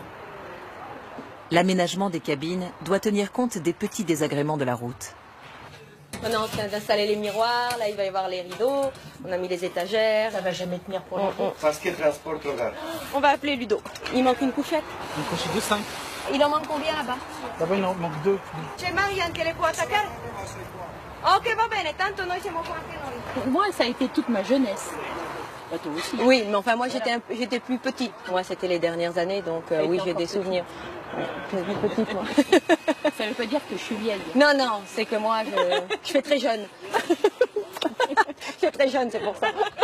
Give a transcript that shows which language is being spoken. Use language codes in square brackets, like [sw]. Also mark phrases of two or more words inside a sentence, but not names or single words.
[fr] L'aménagement des cabines doit tenir compte des petits désagréments de la route. On est en train d'installer les miroirs, là il va y avoir les rideaux, on a mis les étagères. Ça va jamais tenir pour longtemps. Parce que transporte le gars. On va appeler Ludo. Il manque une couchette. Une couchette de 5. Il en manque combien là-bas? Là-bas, il en manque 2. [it] C'è Marianne che le può attaccare? Ok, va bene, tanto noi siamo qua anche noi. [fr] Moi, ça a été toute ma jeunesse. Bah, toi aussi. Oui, mais enfin, moi, j'étais plus petite. Moi, c'était les dernières années, donc oui, j'ai des souvenirs. Plus petite, moi. Ça ne veut pas dire que je suis vieille. Non, non, c'est que moi, je fais très jeune. Je suis très jeune, c'est pour ça.